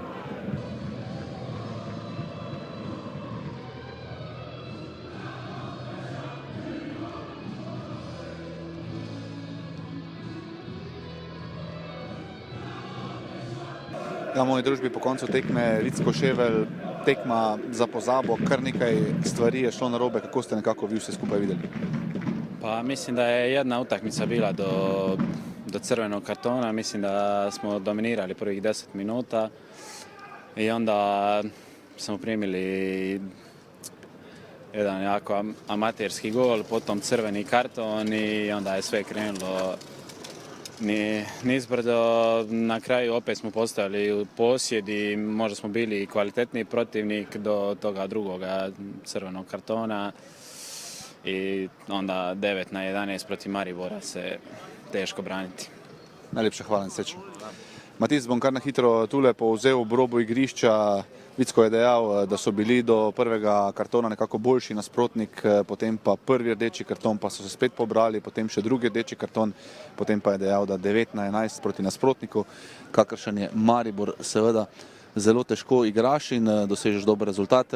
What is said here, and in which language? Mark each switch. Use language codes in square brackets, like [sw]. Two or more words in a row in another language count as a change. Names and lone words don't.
[sl] Ja, moji družbi po koncu tekme Ritsko-Ševelj, tekma za pozabo, kar nekaj stvari je šlo narobe. Kako ste nekako vi vse skupaj videli? [hr] Pa mislim da je jedna utakmica bila do crvenog kartona. Mislim da smo dominirali prvih 10 minuta i onda smo primili jedan jako amaterski gol, potom crveni karton i onda je sve krenulo nizbrdo. Na kraju opet smo postojali u posjedi, možda smo bili kvalitetniji protivnik do toga drugoga crvenog kartona. I onda 9-11 protiv Maribora se teško braniti. [sl] Najlepša hvala in srečno. Matic, bom kar na hitro tule povzel ob robu igrišča. Vicko je dejal, da so bili do prvega kartona nekako boljši nasprotnik, potem pa prvi rdeči karton, pa so se spet pobrali, potem še drugi rdeči karton, potem pa je dejal, da 9-11 proti nasprotniku, kakršen je Maribor, seveda zelo težko igraš in dosežeš dober rezultat.